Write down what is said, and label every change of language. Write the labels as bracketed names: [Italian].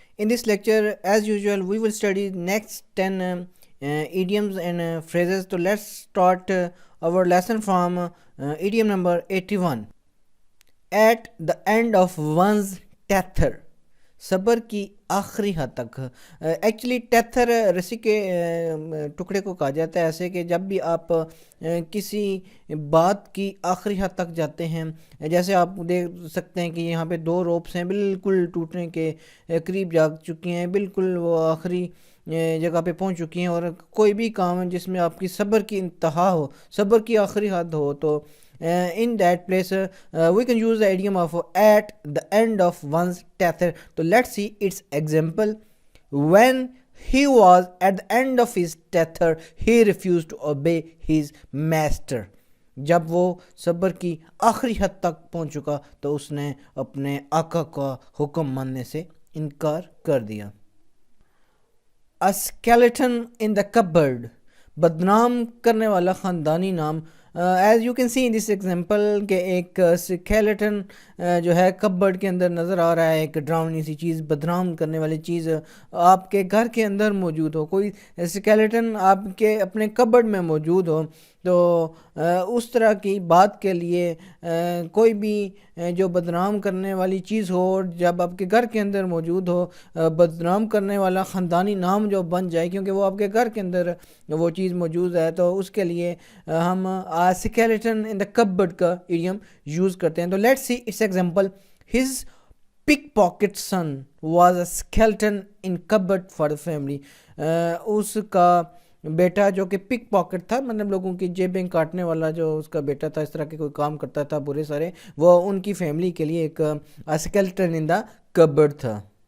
[English] In this lecture, as usual, we will study next 10 idioms and phrases. So let's start our lesson from idiom number 81. At the end of one's tether. [Urdu] صبر کی آخری حد تک. Actually ٹیتھر رسی کے ٹکڑے کو کہا جاتا ہے ایسے کہ جب بھی آپ کسی بات کی آخری حد تک جاتے ہیں. جیسے آپ دیکھ سکتے ہیں کہ یہاں پہ دو روپس ہیں بالکل ٹوٹنے کے قریب جا چکی ہیں, بالکل وہ آخری جگہ پہ پہنچ چکی ہیں, اور کوئی بھی کام جس میں آپ کی صبر کی انتہا ہو, صبر کی آخری حد ہو, تو [English] in that place we can use the idiom of at the end of one's tether. So let's see its example. When he was at the end of his tether, he refused to obey his master. [Urdu] جب وہ صبر کی آخری حد تک پہنچ چکا تو اس نے اپنے آقا کا حکم ماننے سے انکار کر دیا. [English] A skeleton in the cupboard. [Urdu] بدنام کرنے والا خاندانی نام. [English] as you can see in this example [Urdu] کہ ایک اسکیلیٹن جو ہے کبرڈ کے اندر نظر آ رہا ہے, ایک ڈراؤنی سی چیز, بدنام کرنے والی چیز آپ کے گھر کے اندر موجود ہو, کوئی اسکیلیٹن آپ کے اپنے کبرڈ میں موجود ہو, تو اس طرح کی بات کے لیے کوئی بھی جو بدنام کرنے والی چیز ہو جب آپ کے گھر کے اندر موجود ہو, بدنام کرنے والا خاندانی نام جو بن جائے کیونکہ وہ آپ کے گھر کے اندر وہ چیز موجود ہے, تو اس کے لیے ہم [English] skeleton in the cupboard [Urdu] کا ایڈیم یوز کرتے ہیں. تو [English] Let's see its example. his pickpocket son was a skeleton in cupboard for the family. [Urdu] اس کا بیٹا جو کہ پک پاکٹ تھا, مطلب لوگوں کی جیبیں کاٹنے والا جو اس کا بیٹا تھا, اس طرح کے کوئی کام کرتا تھا برے سارے, وہ ان کی فیملی کے لیے ایک [English] skeleton in the cupboard [Urdu] تھا.